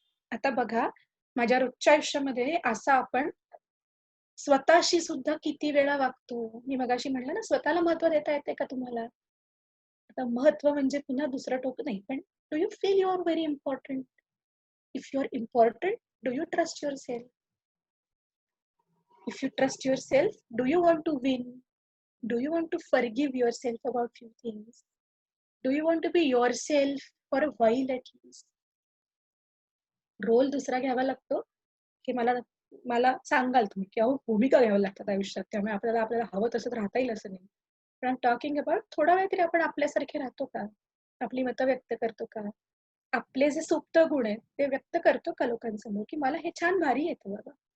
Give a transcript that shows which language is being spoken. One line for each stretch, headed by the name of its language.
Marathi: आता बघा, माझ्या रोजच्या आयुष्यामध्ये असा आपण स्वतःशी सुद्धा किती वेळा वागतो. मी मगाशी म्हणलं ना, स्वतःला महत्व देता येते का तुम्हाला. आता महत्व म्हणजे पुन्हा दुसरं टोक नाही, पण
English: Do you feel you are very important. If you are important, do you trust yourself. If you trust yourself, do you want to win. Do you want to forgive yourself about few things? Do you want to be yourself for a while at least?
Marathi: Role दुसरा घ्यावा लागतो, की मला मला सांगाल तुम्ही की अहो भूमिका घ्याव्या लागतात आयुष्यात. त्यामुळे आपल्याला हवं तसंच राहता येईल असं नाही. पण
English: I am talking about
Marathi: थोडा वेळ तरी आपण आपल्यासारखे राहतो का? आपली मतं व्यक्त करतो का? आपले जे सुप्त गुण आहेत ते व्यक्त करतो का लोकांसमोर, की मला हे छान भारी येतं बाबा.